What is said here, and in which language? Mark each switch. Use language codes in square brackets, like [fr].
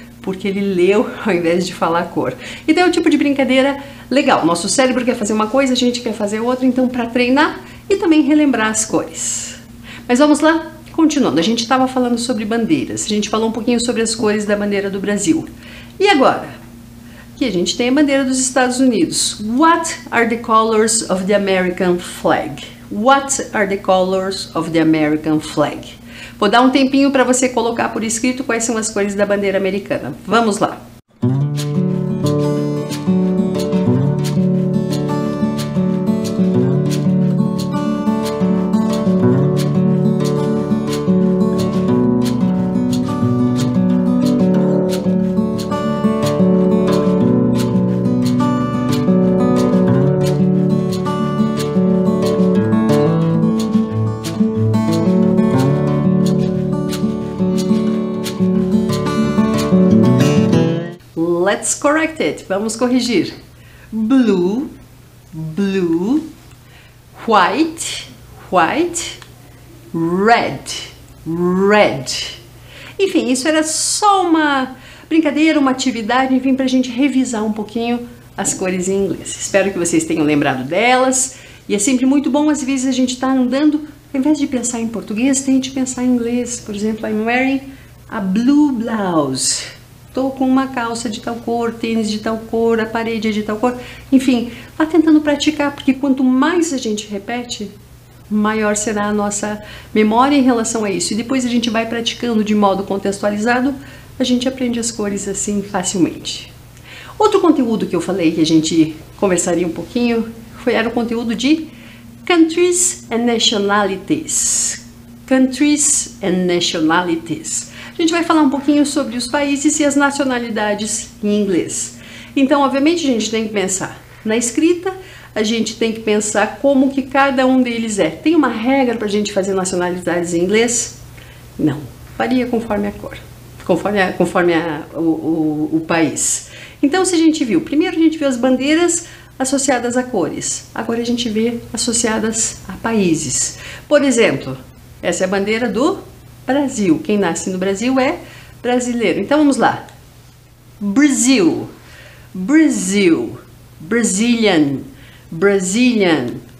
[pt] Porque ele leu ao invés de falar a cor. Então é um tipo de brincadeira legal. Nosso cérebro quer fazer uma coisa, a gente quer fazer outra, então para treinar e também relembrar as cores. Mas vamos lá? Continuando, a gente estava falando sobre bandeiras, a gente falou um pouquinho sobre as cores da bandeira do Brasil. E agora? Aqui a gente tem a bandeira dos Estados Unidos. [en] What are the colors of the American flag? What are the colors of the American flag? [pt] Vou dar um tempinho para você colocar por escrito quais são as cores da bandeira americana. Vamos lá! [en] Let's correct it. [pt] Vamos corrigir. [en] Blue, blue, white, white, red, red. [pt] Enfim, isso era só uma brincadeira, uma atividade, enfim, para a gente revisar um pouquinho as cores em inglês. Espero que vocês tenham lembrado delas. E é sempre muito bom, às vezes, a gente está andando, ao invés de pensar em português, tente pensar em inglês. Por exemplo, [en] I'm wearing a blue blouse. [pt] Estou com uma calça de tal cor, tênis de tal cor, a parede é de tal cor. Enfim, vá tentando praticar, porque quanto mais a gente repete, maior será a nossa memória em relação a isso. E depois a gente vai praticando de modo contextualizado, a gente aprende as cores assim facilmente. Outro conteúdo que eu falei que a gente conversaria um pouquinho era o conteúdo de Countries and Nationalities. [en] Countries and Nationalities. [pt] A gente vai falar um pouquinho sobre os países e as nacionalidades em inglês. Então, obviamente, a gente tem que pensar na escrita, a gente tem que pensar como que cada um deles é. Tem uma regra para a gente fazer nacionalidades em inglês? Não, varia conforme a cor, conforme o país. Então, se a gente viu, primeiro a gente viu as bandeiras associadas a cores, agora a gente vê associadas a países. Por exemplo, essa é a bandeira do Brasil. Quem nasce no Brasil é brasileiro. Então vamos lá. [en] Brasil, Brazil, Brazilian, Brazilian.